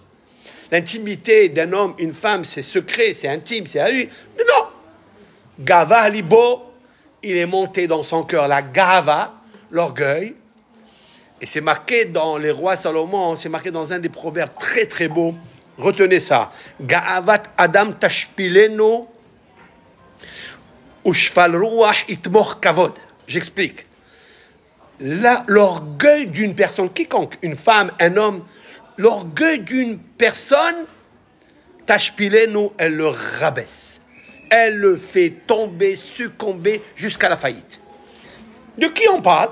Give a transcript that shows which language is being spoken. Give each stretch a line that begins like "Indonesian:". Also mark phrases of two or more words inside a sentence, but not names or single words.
French: L'intimité d'un homme, une femme, c'est secret, c'est intime, c'est à lui. Non.
Hebrew: גבה לבו,
French: il est monté dans son cœur la gava, l'orgueil. Et c'est marqué dans les rois Salomon, c'est marqué dans un des proverbes très beaux. Retenez ça.
Hebrew: גאות אדם תשפילנו ושפל רוח יתמוך כבוד.
French: J'explique. Là, l'orgueil d'une personne, quiconque, une femme, un homme, l'orgueil d'une personne, tashpilenu, elle le rabaisse. Elle le fait tomber, succomber jusqu'à la faillite. De qui on parle?